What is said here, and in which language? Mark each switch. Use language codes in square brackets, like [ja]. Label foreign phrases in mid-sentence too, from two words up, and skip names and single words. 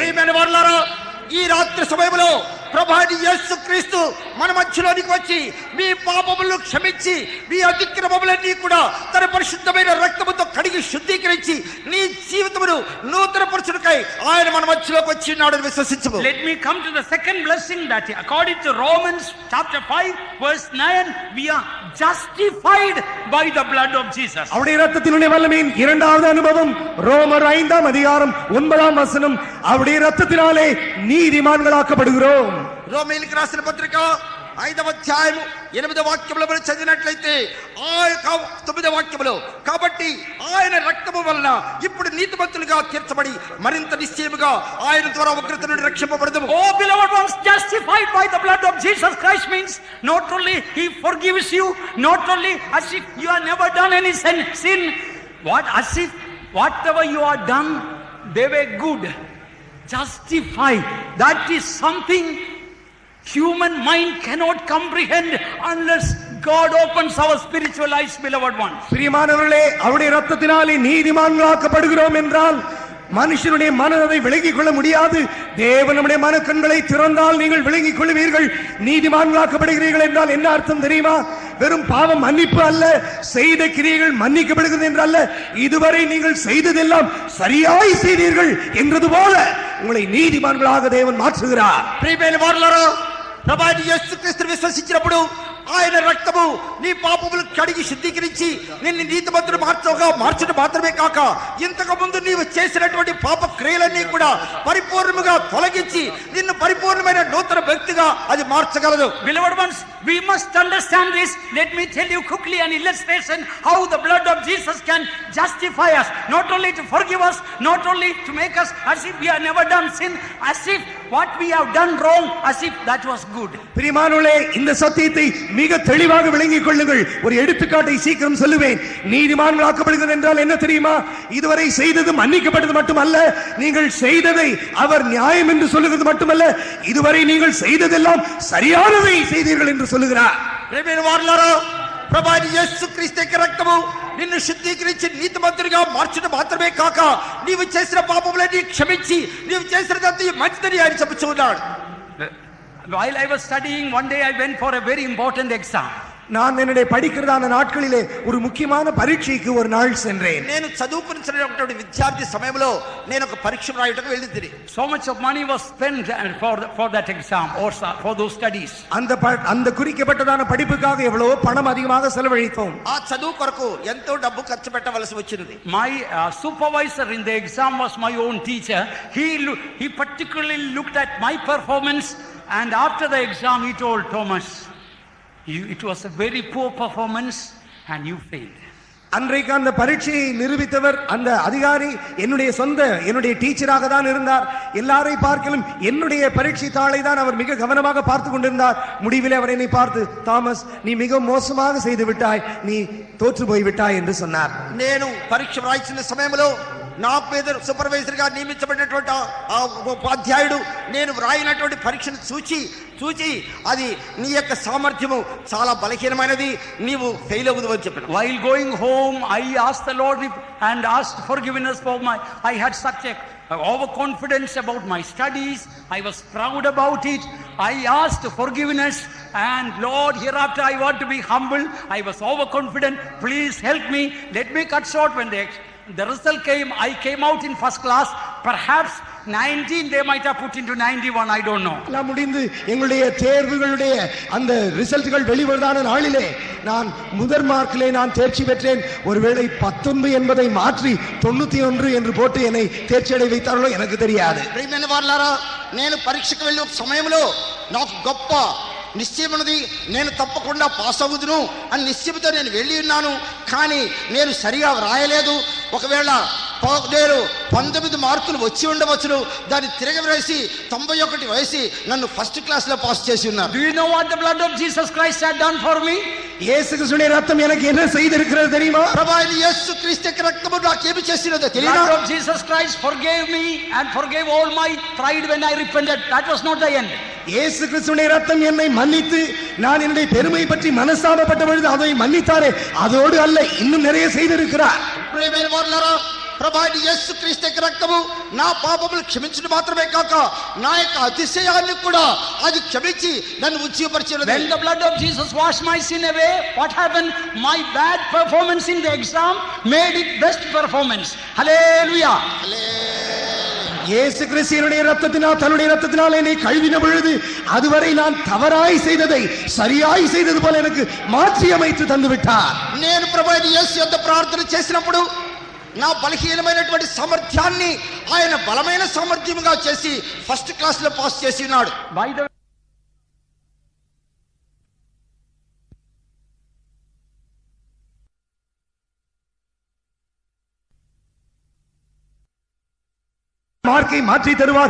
[te] ప్రియమైన వారలారా, ఈ రాత్రి సమయంలో ప్రభాని యేసు క్రీస్తు మన మధ్యలోనికి వచ్చి మీ పాపములను క్షమించి మీ అతిక్రమములన్నీ కూడా తన పరిశుద్ధమైన రక్తముతో కడిగి శుద్ధీకరించి నీ జీవితమును నూతనపరచుటకై ఆయన మన మధ్యలోకి వచ్చి ఉన్నాడని విశ్వసించుము. [en] Let me come to the second blessing, that according to Romans chapter 5 verse 9, we are justified by the blood of Jesus. [ta] அவருடைய இரத்தத்தினுடைய வல்லமையின் இரண்டாவது அனுபவம் ரோமர் 5ஆம் அதிகாரம் 9ஆம் வசனம். அவருடைய இரத்தத்தினாலே நீதிமான்களாக்கப்படுகிறோம். [te] రోమీయులకు రాసిన పత్రిక 5వ అధ్యాయము 8వ వాక్యములో మనం చదివినట్లయితే ఆ 9వ వాక్యములో, కాబట్టి ఆయన రక్తము వలన ఇప్పుడు నీతిమంతులుగా తీర్చబడి మరింత నిశ్చయముగా ఆయన ద్వారా ఉగ్రత నుండి రక్షింపబడదుము. [en] Oh, beloved ones, justified by the blood of Jesus Christ means not only he forgives you, not only as if you have never done any sin, as if whatever you have done they were good. Justified, that is something human mind cannot comprehend unless God opens our spiritual eyes, beloved ones. [ta] பிரியமானவர்களே, அவருடைய இரத்தத்தினாலே நீதிமான்களாக்கப்படுகிறோம் என்றால் மனுஷனுடைய மனம் அதை விளங்கிக் கொள்ள முடியாது. தேவன் நம்முடைய மனக்கண்களை திறந்தால் நீங்கள் விளங்கிக் கொள்வீர்கள். நீதிமான்களாக்கப்படுகிறீர்கள் என்றால் என்ன அர்த்தம் தெரியுமா? வெறும் பாவம் மன்னிப்பு அல்ல, செய்த கிரியைகள் மன்னிக்கப்படுகிறது என்றல்ல, இதுவரை நீங்கள் செய்ததெல்லாம் சரியாய் செய்தீர்கள் என்றது போல உங்களை நீதிமான்களாக தேவன் மாற்றுகிறார். [te] ప్రియమైన వారలారా, ప్రభాని యేసు క్రీస్తును విశ్వసించినప్పుడు ఆయన రక్తము నీ పాపములు కడిగి శుద్ధీకరించి నిన్ను నీతిమంతుడు మార్చడం మాత్రమే కాక ఇంతకు ముందు నీవు చేసినటువంటి పాప క్రియలన్నీ కూడా పరిపూర్ణముగా తొలగించి నిన్ను పరిపూర్ణమైన నూతన వ్యక్తిగా అది మార్చగలదు. [en] Beloved ones, we must understand this. Let me tell you quickly an illustration how the blood of Jesus can justify us, not only to forgive us, not only to make us as if we have never done sin, as if what we have done wrong, as if that was good. [ta] பிரியமானவர்களே, இந்த சத்தியத்தை மிக தெளிவாக விளங்கிக் கொள்ளுங்கள். ஒரு எடுத்துக்காட்டை சீக்கிரம் சொல்லுவேன். நீதிமான்களாக்கப்படுகிறது என்றால் என்ன தெரியுமா? இதுவரை செய்தது மன்னிக்கப்பட்டது மட்டுமல்ல, நீங்கள் செய்ததை அவர் நியாயம் என்று சொல்லுகிறது மட்டுமல்ல, இதுவரை நீங்கள் செய்ததெல்லாம் சரியானதை செய்தீர்கள் என்று சொல்லுகிறார். [te] ప్రియమైన వారలారా, ప్రభాని యేసు క్రీస్తు యొక్క రక్తము నిన్ను శుద్ధీకరించి నీతిమంతుడిగా మార్చడం మాత్రమే కాక నీవు చేసిన పాపములన్నీ క్షమించి నీవు చేసినదంతా మంచిదని ఆయన చెప్పుచున్నాడు. [en] While I was studying, one day I went for a very important exam. [ta] நான் என்னுடைய படிக்கிறதான நாட்களிலே ஒரு முக்கியமான பரீட்சைக்கு ஒரு நாள் சென்றேன். [te] నేను చదువుకున్నటువంటి విద్యార్థి సమయంలో నేను ఒక పరీక్ష రాయడానికి వెళ్ళింది. [en] So much of money was spent for that exam or for those studies. [ta] அந்த குறிக்கப்பட்டதான படிப்புக்காக எவ்வளவு பணம் அதிகமாக செலவழித்தோம். [te] ఆ చదువు కొరకు ఎంతో డబ్బు ఖర్చు పెట్టవలసి వచ్చింది. [en] My supervisor in the exam was my own teacher. He particularly looked at my performance, and after the exam he told Thomas, it was a very poor performance and you failed. [ta] அன்றைக்கு அந்த பரீட்சையை நிரூபித்தவர் அந்த அதிகாரி என்னுடைய டீச்சராக தான் இருந்தார். எல்லாரை பார்க்கலும் என்னுடைய பரீட்சை தாளை தான் அவர் மிக கவனமாக பார்த்து கொண்டிருந்தார். முடிவில் அவர் என்னை பார்த்து, தாமஸ், நீ மிக மோசமாக செய்து விட்டாய், நீ தோற்று போய் விட்டாய் என்று சொன்னார். [te] నేను పరీక్ష రాయించిన సమయంలో నా మీద సూపర్వైజర్ గా నియమించబడినటువంటి ఆ ఉపాధ్యాయుడు నేను వ్రాయినటువంటి పరీక్షను చూచి అది నీ యొక్క సామర్థ్యము చాలా బలహీనమైనది, నీవు ఫెయిల్ అవ్వదు అని చెప్పాను. [en] While going home, I asked the Lord and asked forgiveness for I had such a overconfidence about my studies. I was proud about it. I asked forgiveness, and Lord, hereafter I want to be humble. I was overconfident. Please help me. Let me cut short. When the result came, I came out in first class. Perhaps 19 they might have put into 91, I don't know. [ta] எல்லாம் முடிந்து எங்களுடைய தேர்வுகளுடைய அந்த ரிசல்ட்கள் வெளிவருதான நாளிலே நான் முதல் மார்க்கிலே நான் தேர்ச்சி பெற்றேன். ஒருவேளை 19 என்பதை மாற்றி 91 என்று போட்டு என்னை தேர்ச்சி அடைய வைத்தார்களோ எனக்கு தெரியாது. [te] ప్రియమైన వారలారా, నేను పరీక్షకు వెళ్ళే సమయంలో నాకు గొప్ప నిశ్చయం ఉన్నది, నేను తప్పకుండా పాస్ అవుదును అని నిశ్చయంతో నేను వెళ్ళి ఉన్నాను. కానీ నేను సరిగా వ్రాయలేదు. ఒకవేళ నేను 19 మార్కులు వచ్చి ఉండవచ్చును, దాన్ని తిరగవేసి 91 వేసి నన్ను [en] first class [te] లో పాస్ చేసి ఉన్నారు. [en] Do you know what the blood of Jesus Christ had done for me? [ta] இயேசு கிறிஸ்துவின் ரத்தம் எனக்கு என்ன செய்திருக்கிறது தெரியுமா? [te] ప్రభువైన యేసు క్రీస్తు యొక్క రక్తము నాకు ఏమి చేసినదో తెలియదా? [en] The blood of Jesus Christ forgave me and forgave all my pride when I repented. That was not the end. [ta] இயேசு கிறிஸ்துவின் ரத்தம் என்னை மன்னித்து நான் என்னுடைய பெருமை பற்றி மனஸ்தாபப்பட்ட பொழுது அதை மன்னித்தாரே, அதோடு அல்ல, இன்னும் நிறைய செய்திருக்கிறார். [te] ప్రియమైన వారలారా, ప్రభువైన యేసు క్రీస్తు యొక్క రక్తము నా పాపములు క్షమించడం మాత్రమే కాక నా యొక్క అతిశయాన్ని కూడా అది క్షమించి నన్ను ఉజ్జీవపరిచినది. [en] When the blood of Jesus washed my sin away, what happened? My bad performance in the exam made it best performance. Hallelujah. [ta] இயேசு கிறிஸ்துவினுடைய ரத்தத்தினால், தன்னுடைய ரத்தத்தினால் என்னை கழுவின பொழுது அதுவரை நான் தவறாய் செய்ததை சரியாய் செய்தது போல எனக்கு மாற்றி அமைத்து தந்து விட்டார். [te] నేను ప్రభువైన యేసు యొద్ద ప్రార్థన చేసినప్పుడు నా బలహీనమైనటువంటి సామర్థ్యాన్ని ఆయన బలమైన సామర్థ్యముగా చేసి [en] first class [te] లో పాస్ చేసి ఉన్నాడు. [en] By the [ta] மார்க்கை மாற்றி தருவார்.